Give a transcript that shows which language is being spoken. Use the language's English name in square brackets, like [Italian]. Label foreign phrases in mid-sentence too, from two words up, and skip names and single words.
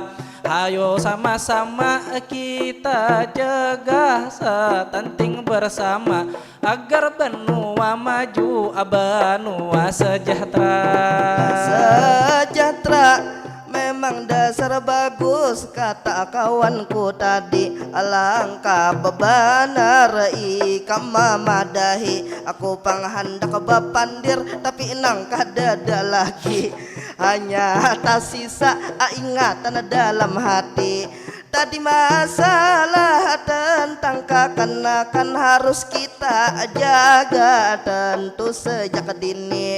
[Indonesian] Ayo sama-sama kita jaga stunting bersama agar benua maju, benua sejahtera. Sejahtera memang dasar bagus kata kawanku tadi. [Banjar] Alangkah bebanar ikam mamadahi, aku panghandak bapandir tapi nang kadada lagi. [Indonesian] Hanya tak sisa ingatan dalam hati. Tadi masalah tentang kekanakan harus kita jaga tentu sejak dini.